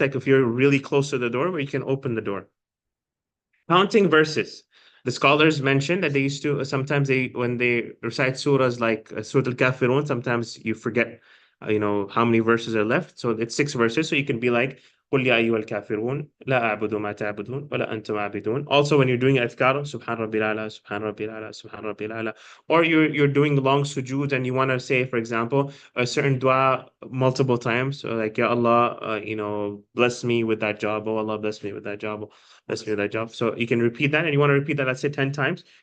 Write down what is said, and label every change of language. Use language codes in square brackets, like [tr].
[en] Like if you're really close to the door where you can open the door. Counting verses. The scholars mentioned that they used to sometimes when they recite surahs like Surah Al-Kafirun, sometimes you forget how many verses are left. So it's 6 verses. So you can be like, [ar] قل يا أيها الكافرون لا أعبد ما تعبدون ولا أنتم عابدون. [en] Also, when you're doing adhkar, [ar] Subhan Rabbil Ala, Subhan Rabbil Ala, [en] Subhan Rabbil Ala, or you're doing long sujood and you want to say, for example, a certain dua multiple times, so like, Ya Allah, bless me with that job. Oh Allah, bless me with that job. Bless me with that job. So you can repeat that, and you want to repeat that, let's say 10 times.